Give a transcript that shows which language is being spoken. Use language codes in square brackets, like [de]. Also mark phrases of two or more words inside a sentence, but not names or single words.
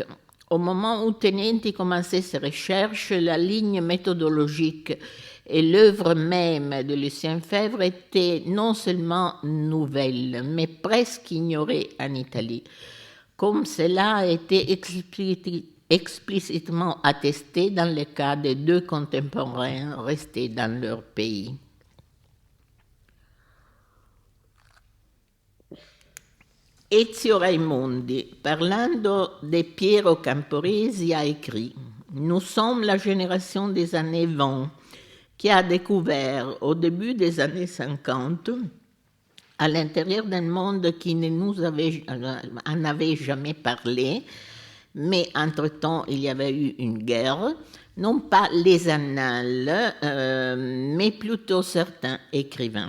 [fr] Au moment où Tenenti commençait ses recherches, la ligne méthodologique et l'œuvre même de Lucien Febvre étaient non seulement nouvelles, mais presque ignorées en Italie, comme cela a été explicitement attesté dans le cas des 2 contemporains restés dans leur pays. Ezio Raimondi, parlando de Piero Camporesi, a écrit « Nous sommes la génération des années 20 qui a découvert, au début des années 50, à l'intérieur d'un monde qui ne nous en avait jamais parlé, mais entre-temps il y avait eu une guerre, non pas les annales, mais plutôt certains écrivains.